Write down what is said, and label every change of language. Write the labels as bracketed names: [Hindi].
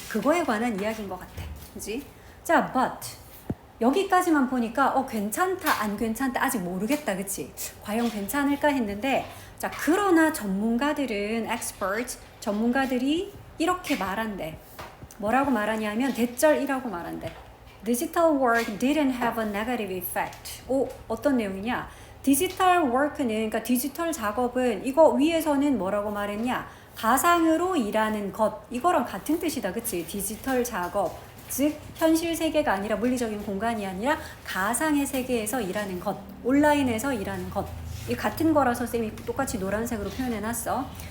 [Korean] 그거에 관한 이야기인 것 같아. 그지? 자, but 여기까지만 보니까 괜찮다, 안 괜찮다 아직 모르겠다, 그치? 과연 괜찮을까 했는데 자, 그러나 전문가들은 experts, 전문가들이 이렇게 말한대. 뭐라고 말하냐면 대절이라고 말한대. [English] Digital work didn't have a negative effect. [Korean] 어떤 내용이냐? 디지털 워크는, 그러니까 디지털 작업은 이거 위에서는 뭐라고 말했냐? 가상으로 일하는 것. 이거랑 같은 뜻이다, 그치? 디지털 작업. 즉 현실 세계가 아니라 물리적인 공간이 아니라 가상의 세계에서 일하는 것. 온라인에서 일하는 것. 이 같은 거라서 쌤이 똑같이 노란색으로 표현해놨어.